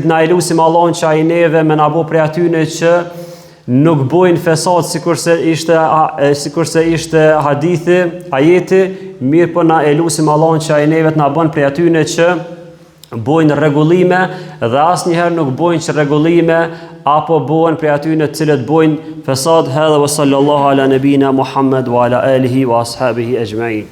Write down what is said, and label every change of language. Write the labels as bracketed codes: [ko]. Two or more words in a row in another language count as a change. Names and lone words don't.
[sq] Na e lutim Allahun që ai neve me na bë prej atyre që nuk bojnë fesat sikurse ishte hadithi, ajeti, mirë po na e lutim Allahun që ai neve të na bën prej atyre që bojnë rregullime dhe asnjëherë nuk bojnë çrregullime apo bëhen prej atyre të cilët bojnë fesad. [ar] هذا وصلى الله على نبينا محمد وعلى آله وأصحابه أجمعين.